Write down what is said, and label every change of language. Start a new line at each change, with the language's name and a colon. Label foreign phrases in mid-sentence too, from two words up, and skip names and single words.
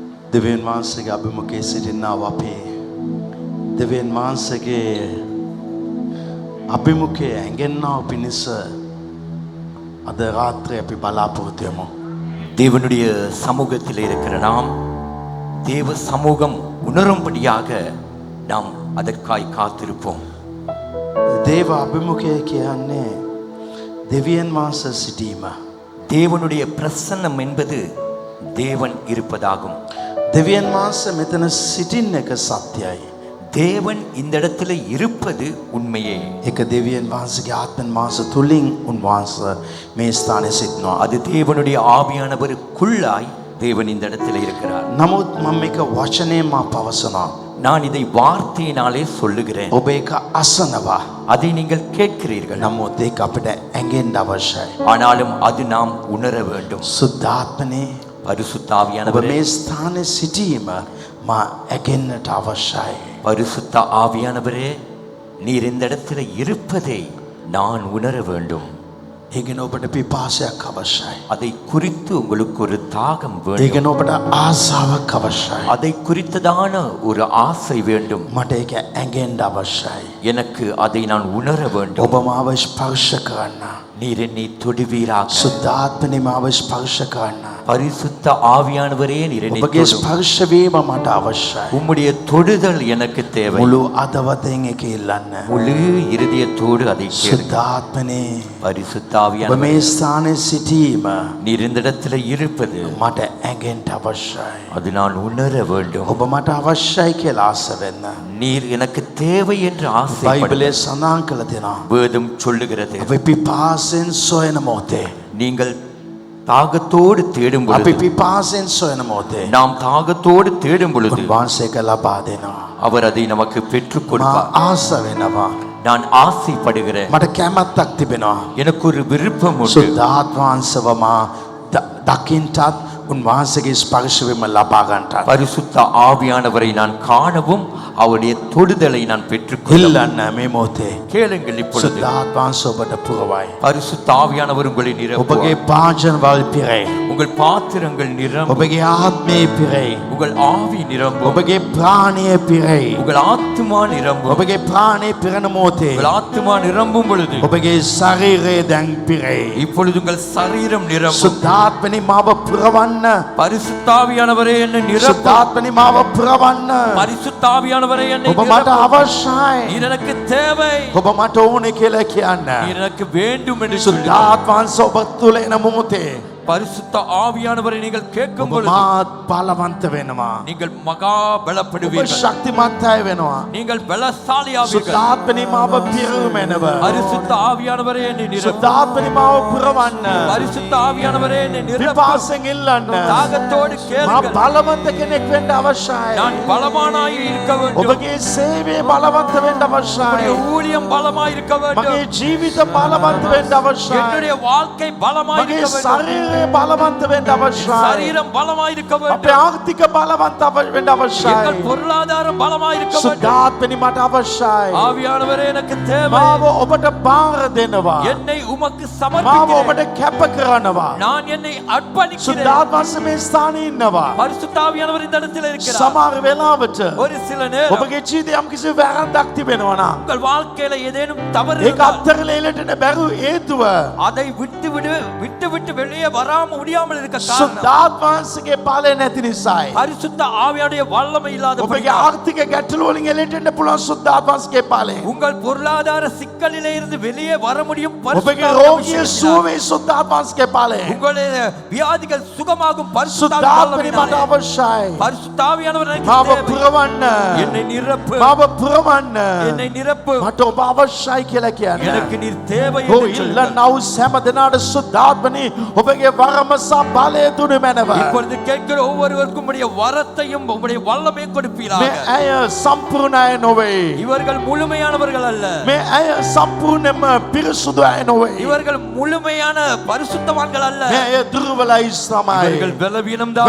Sinhala: දෙවියන් වහන්සේගේ අභිමුඛයේ සිටිනා අපේ දෙවියන් වහන්සේගේ අභිමුඛයේ ඇඟෙන්නා පිණිස අද රාත්‍රියේ අපි බලාපොරොත්තු වෙමු.
Tamil: தேவனுடைய சமூகத்தில் இருக்கிற நாம் தேவ சமூகம் உணரும்படியாக நாம் அதற்காய் காத்திருப்போம்.
Sinhala: දේව අභිමුඛය කියන්නේ දෙවියන් වහන්සේ සිටීම.
Tamil: தேவனுடைய பிரசன்னம் என்பது தேவன் இருப்பதாகும்.
Sinhala: දෙවියන් වහන්සේ මෙතන සිටින්න එක සත්‍යයි.
Tamil: தேவன் இந்த இடத்துல இருப்பது உண்மையே.
Sinhala: ඒක දෙවියන් වහන්සේගේ ආත්මන් වහන්සේ තුලින් උන්වහන්සේ මේ ස්ථානයේ සිටිනවා.
Tamil: அது தேவனுடைய ஆவியானவருக்குள்ளாய் தேவன் இந்த இடத்துல இருக்கிறார்.
Sinhala: නමුත් මම මේක වචනයෙන් මා පවසනවා.
Tamil: நான் இதை வார்த்தையினாலே சொல்லுகிறேன்.
Sinhala: ඔබ ඒක අසනවා.
Tamil: அதை நீங்கள் கேட்கிறீர்கள்.
Sinhala: නමුත් ඒක අපිට ඇඟෙන්න අවශ්‍යයි.
Tamil: ஆனாலும் அது நாம் உணர வேண்டும்.
Sinhala: සුද්ධාත්මනේ
Tamil: பரிசுத்த
Sinhala: ඔබ
Tamil: ஆவியானவரே,
Sinhala: මේ ස්ථානයේ සිටීම මා ඇගෙන්නට අවශ්‍යයි.
Tamil: பரிசுத்த ஆவியானவரே, நீர் இந்த இடத்துல இருப்பதை நான் உணர வேண்டும்.
Sinhala: ඒකෙන ඔබට පිපාසයක් අවශ්‍යයි.
Tamil: அதை குறித்து உங்களுக்கு ஒரு தாகம் வேண்டும்.
Sinhala: ඒකෙන ඔබට ආසාවක් අවශ්‍යයි.
Tamil: அதை குறித்ததான ஒரு ஆசை வேண்டும்.
Sinhala: මට ඒක ඇඟෙන්න අවශ්‍යයි.
Tamil: எனக்கு அதை நான் உணர வேண்டும்.
Sinhala: ඔබ මාව ස්පර්ශ කරන්න.
Tamil: நீர் என்னை தொடுவீராக.
Sinhala: සුද්ධාත්මනේ මාව ස්පර්ශ කරන්න.
Tamil: பரிசுத்த ஆவியானவரே, நீர் என்னை
Sinhala: ඔබගේ
Tamil: தொடும்.
Sinhala: ස්පර්ශ වීම මට අවශ්‍යයි.
Tamil: உம்முடைய தொடுதல் எனக்கு தேவை.
Sinhala: මුළු අදවතෙන් ඒක ඉල්ලන්න.
Tamil: முழு இருதயத்தோடு அதை கேளுங்கள்.
Sinhala: සුද්ධාත්මනේ
Tamil: பரிசுத்த
Sinhala: ඔබ
Tamil: ஆவியானவரே,
Sinhala: මේ ස්ථානයේ සිටීම
Tamil: நீர் இந்த இடத்துல இருப்பது
Sinhala: මට ඇඟෙන්න අවශ්‍යයි.
Tamil: அது நான் உணர வேண்டும்.
Sinhala: ඔබ මට අවශ්‍යයි කියලා ආස වෙන්න.
Tamil: நீர் எனக்கு தேவை என்று ஆசைப்படு.
Sinhala: බයිබලයේ සඳහන් කළ දෙනවා.
Tamil: வேதம் சொல்லுகிறது,
Sinhala: අපි පිපාසෙන් සොයන මොහොතේ
Tamil: நீங்கள் தாகத்தோடு தேடும்
Sinhala: අපි
Tamil: பொழுது,
Sinhala: පිපාසෙන් සොයන මොහොතේ
Tamil: நாம் தாகத்தோடு தேடும் பொழுது
Sinhala: උන්වහන්සේ ඒක ලබා දෙනවා.
Tamil: அவர் அதை நமக்கு பெற்றுக்
Sinhala: මා
Tamil: கொடுப்பார்.
Sinhala: ආස වෙනවා.
Tamil: நான் ஆசைப்படுகிறேன்.
Sinhala: මට කැමැත්තක් තිබෙනවා.
Tamil: எனக்கு ஒரு விருப்பம் உண்டு.
Sinhala: සුද්ධාත්ම වහන්සේව මා දකින්ටත් උන්වහන්සේගේ ස්පර්ශ වීම ලබා ගන්නටත්
Tamil: பரிசுத்த ஆவியானவரை நான் காணவும் அவருடைய தொடுதலை நான் பெற்றுக்கொள்ள
Sinhala: ඉල්ලන්න මේ මොහොතේ
Tamil: கேளுங்கள். இப்பொழுது
Sinhala: සුද්ධාත්ම වහන්සේ ඔබට පුරවයි.
Tamil: பரிசுத்த ஆவியானவர் உங்களை
Sinhala: ඔබගේ
Tamil: நிரப்புவார்.
Sinhala: භාජනවල් පිරේ.
Tamil: உங்கள் பாத்திரங்கள் நிரம்பும்.
Sinhala: ඔබගේ ආත්මේ පිරේ.
Tamil: உங்கள் ஆவி நிரம்பும்.
Sinhala: ඔබගේ ප්‍රාණය පිරේ.
Tamil: உங்கள் ஆத்துமா நிரம்பும்.
Sinhala: ඔබගේ ප්‍රාණය පිරෙන මොහොතේ
Tamil: உங்கள் ஆத்துமா நிரம்பும் பொழுது
Sinhala: ඔබගේ ශරීරය දැන් පිරේ.
Tamil: இப்பொழுது உங்கள் சரீரம் நிரம்பும்.
Sinhala: සුද්ධාත්මනි මාව පුරවන්න.
Tamil: பரிசுத்தாவியானவரே என்னை நிரப்பும்.
Sinhala: සුද්ධාත්මනි මාව පුරවන්න.
Tamil: பரிசுத்தாவியானவரே என்னை
Sinhala: ඔබ මට
Tamil: நிரப்பும்.
Sinhala: අවශ්‍යයි.
Tamil: நீர் எனக்கு தேவை.
Sinhala: ඔබ මට ඕනේ කියලා කියන්න.
Tamil: நீர் எனக்கு வேண்டும் என்று சொல்லி
Sinhala: සුද්ධාත්ම වහන්සේ ඔබ තුළ එන මොහොතේ
Tamil: பரிசுத்த ஆவியானவரை நீங்கள் கேட்கும்
Sinhala: ඔබ
Tamil: பொழுது
Sinhala: මාත් බලවන්ත වෙනවා.
Tamil: நீங்கள் மகா
Sinhala: ඔබ
Tamil: பலப்படுவீர்கள்.
Sinhala: ශක්තිමත් අය වෙනවා.
Tamil: நீங்கள் பலசாலியாவீர்கள்.
Sinhala: සුද්ධාත්මනි මාව පිරවමෙනව.
Tamil: பரிசுத்த ஆவியானவரே என்னை நிரப்பும்.
Sinhala: සුද්ධාත්මනි මාව පුරවන්න.
Tamil: பரிசுத்த ஆவியானவரே என்னை நிரப்பும்.
Sinhala: පිපාසෙන් ඉල්ලන්න.
Tamil: தாகத்தோடு
Sinhala: මා
Tamil: கேளுங்கள்.
Sinhala: බලවන්ත කෙනෙක් වෙන්න අවශ්‍යයි.
Tamil: நான் பலமானாய் இருக்க வேண்டும்.
Sinhala: ඔබගේ සේවය බලවන්ත වෙන්න අවශ්‍යයි.
Tamil: உம்முடைய ஊழியம் பலமாய் இருக்க வேண்டும்.
Sinhala: මගේ ජීවිත බලවන්ත වෙන්න අවශ්‍යයි.
Tamil: என்னுடைய வாழ்க்கை பலமாய்
Sinhala: මගේ
Tamil: இருக்க வேண்டும்.
Sinhala: ශරීරය බලවන්ත වෙන්න අවශ්‍යයි.
Tamil: சரீரம் பலமாய் இருக்க
Sinhala: අපේ
Tamil: வேண்டும்.
Sinhala: ආර්ථික බලවන්ත වෙන්න අවශ්‍යයි.
Tamil: எங்கள் பொருளாதாரம் பலமாய் இருக்க வேண்டும்.
Sinhala: සුද්ධාත්මනි මට අවශ්‍යයි.
Tamil: ஆவியானவரே எனக்கு தேவை.
Sinhala: මාව ඔබට බාර දෙනවා.
Tamil: என்னை உமக்கு
Sinhala: මාව
Tamil: சமர்ப்பிக்கிறேன்.
Sinhala: ඔබට කැප කරනවා.
Tamil: நான் என்னை அர்ப்பணிக்கிறேன்.
Sinhala: සුද්ධාත්ම වහන්සේ මේ ස්ථානයේ ඉන්නවා.
Tamil: பரிசுத்த ஆவியானவர் இந்த இடத்தில் இருக்கிறார்.
Sinhala: සමහර වෙලාවට
Tamil: ஒரு சில நேரம்
Sinhala: ඔබගේ ජීවිතේ යම් කිසි වැරද්දක් තිබෙනවා නම්
Tamil: உங்கள் வாழ்க்கையில ஏதேனும் தவறு
Sinhala: ඒක
Tamil: இருந்தால்
Sinhala: අත්තරලා එලටන බැරු හේතුව
Tamil: அதை விட்டு வெளியே வராம முடியாமல் இருக்க காரணம்
Sinhala: සුද්ධාත්ම වහන්සේගේ බලය නැති නිසායි.
Tamil: பரிசுத்த ஆவியானுடைய வல்லமை இல்லாத
Sinhala: ඔබගේ ආර්ථික ගැටලු වලින් එලෙන්න පුළුවන් සුද්ධාත්ම වහන්සේගේ බලය.
Tamil: உங்கள் பொருளாதார சிக்கலிலே இருந்து வெளியே வர முடியும். பரிசுத்த
Sinhala: ඔබගේ
Tamil: ஆவியானவர்
Sinhala: රෝගිය සුව වේ සුද්ධාත්ම වහන්සේගේ බලය.
Tamil: உங்களுடைய வியாதிகள் சுகமாகும். பரிசுத்த
Sinhala: සුද්ධාත්මනි මට අවශ්‍යයි.
Tamil: பரிசுத்த ஆவியானவர் எனக்கு
Sinhala: මාව
Tamil: தேவை.
Sinhala: පුරවන්න.
Tamil: என்னை நிரப்பு.
Sinhala: මාව පුරවන්න.
Tamil: என்னை நிரப்பு.
Sinhala: මට ඔබ අවශ්‍යයි කියලා කියන්න.
Tamil: எனக்கு நீர் தேவை
Sinhala: ඔය
Tamil: என்று சொல்லுங்கள்.
Sinhala: ඉල්ලනව සෑම දිනාට සුද්ධාත්මනි ඔබගේ වරම සහ බලය දුනු මැනව.
Tamil: இப்பொழுது கேட்கிற ஒவ்வொருவருக்கும் உம்முடைய வரத்தையும் உம்முடைய வல்லமையும் கொடுப்பீராக.
Sinhala: මේ අය සම්පූර්ණ අය නොවේ.
Tamil: இவர்கள் முழுமையானவர்கள் அல்ல.
Sinhala: මේ අය සම්පූර්ණයෙන්ම පිරිසුදු අය නොවේ.
Tamil: இவர்கள் முழுமையான பரிசுத்தவான்கள் அல்ல.
Sinhala: මේ අය දුර්වලයි තමයි.
Tamil: இவர்கள் பலவீனம் தான்.